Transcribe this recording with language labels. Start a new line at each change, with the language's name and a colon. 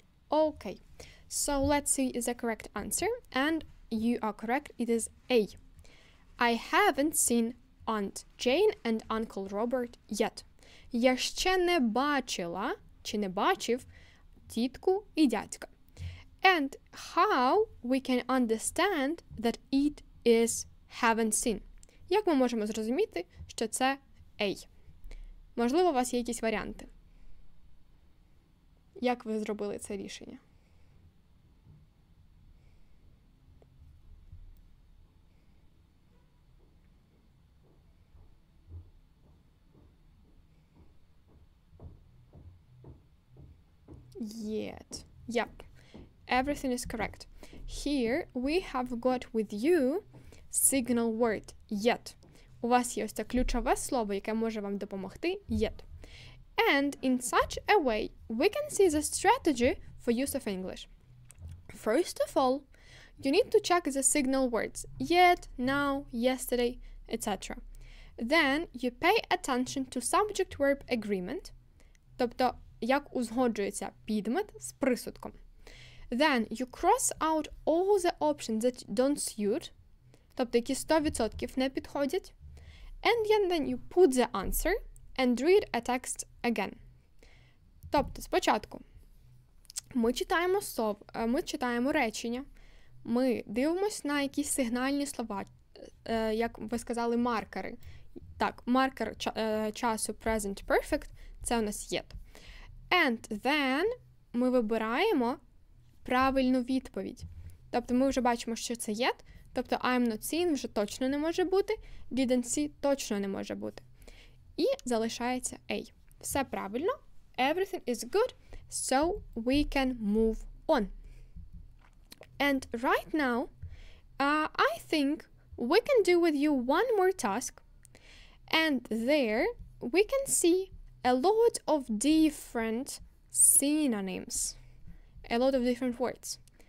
English: Okay, so let's see the correct answer, and you are correct, it is A. I haven't seen Aunt Jane and Uncle Robert yet.
Ukrainian: Я ще не бачила, чи не бачив, тітку і дядька.
English: And how we can understand that it is haven't seen?
Ukrainian: Як ми можемо зрозуміти, що це A? Можливо, у вас є якісь варіанти. Як ви зробили це рішення?
English: Yet. Yep. Everything is correct. Here we have got with you signal word yet.
Ukrainian: У вас є ось це ключове слово, яке може вам допомогти yet.
English: And in such a way, we can see the strategy for use of English. First of all, you need to check the signal words yet, now, yesterday, etc. Then you pay attention to subject-verb agreement,
Ukrainian: тобто як узгоджується підмет з присудком.
English: Then you cross out all the options that don't suit,
Ukrainian: тобто які 100% не підходять.
English: And then you put the answer and read a text again.
Ukrainian: Тобто спочатку ми читаємо речення, ми дивимося на якісь сигнальні слова, як ви сказали, маркери. Так, маркер часу present perfect – це у нас yet.
English: And then
Ukrainian: ми вибираємо правильну відповідь. Тобто ми вже бачимо, що це yet, тобто
English: I'm not seen
Ukrainian: вже точно не може бути,
English: didn't see
Ukrainian: точно не може бути. І залишається A. Все правильно.
English: Everything is good, so we can move on. And right now, I think we can do with you one more task. And there we can see a lot of different synonyms, a lot of different words.